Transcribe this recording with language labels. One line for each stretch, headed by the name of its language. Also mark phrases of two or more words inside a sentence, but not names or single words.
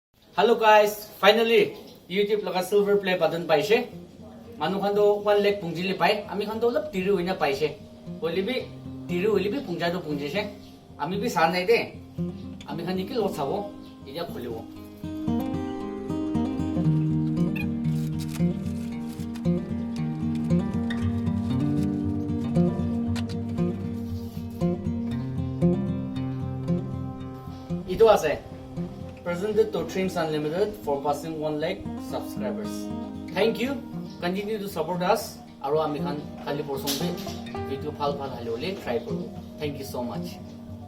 English: Hello guys, finally YouTube laga silver play button paise.
Naga Pidgin: Manu khan do 1 lakh pungjili pai. Ami khan do lap tiru hoina paise. Olibi tiru olibi pungjai do pungjise. Ami bi sar nai de. Ami khan nikil lot sabo. Ija kholibo. Itu ase.
English: Presented to Dreamz Unlimited for passing 1 lakh subscribers. Thank you. Continue to support us.
Naga Pidgin: Aro ami khan kali porsong be video phal hale try koru.
English: Thank you so much.